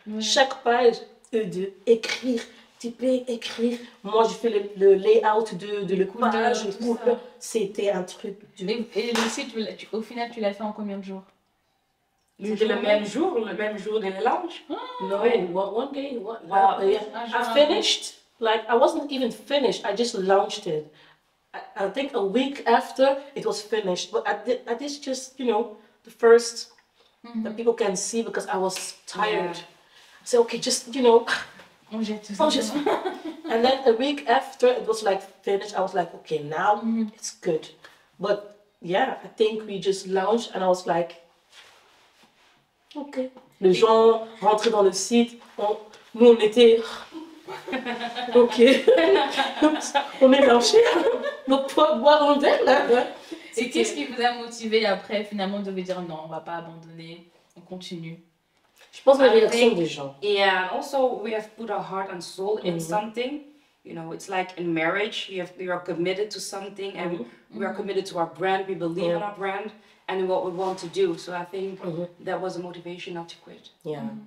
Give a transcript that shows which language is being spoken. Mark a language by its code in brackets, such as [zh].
[fr] Chaque page, eux deux, écrire. Tu peux écrire. Moi, je fais le layout de la page. tout ça. C'était un truc de... Et le site, au final, tu l'as fait en combien de jours? C'était le même jour de la launch. [en] No, [fr] Ouais. [en] one day. Wow. Yeah. I finished, like, I wasn't even finished. I just launched it. I think a week after it was finished. But I did just, the first that people can see because I was tired. I said, okay, just, [fr] On jette tout oh, [en] just... And then a week after it was like finished, I was like, okay, now it's good. But yeah, I think we just launched and I was like, ok. [fr] Les gens rentraient dans le site, nous on était Ok. On est lâché. Donc, pour boire un verre, là. Et qu'est-ce qui vous a motivé après, finalement, de vous dire non, on va pas abandonner, on continue? Je pense que la [en] I [fr] réaction [en] think- [fr] des gens. [en] Yeah, and also we have put our heart and soul in Mhm. something. You know, it's like in marriage, we are committed to something and we are committed to our brand. We believe in our brand and what we want to do. So I think that was a motivation not to quit. Yeah.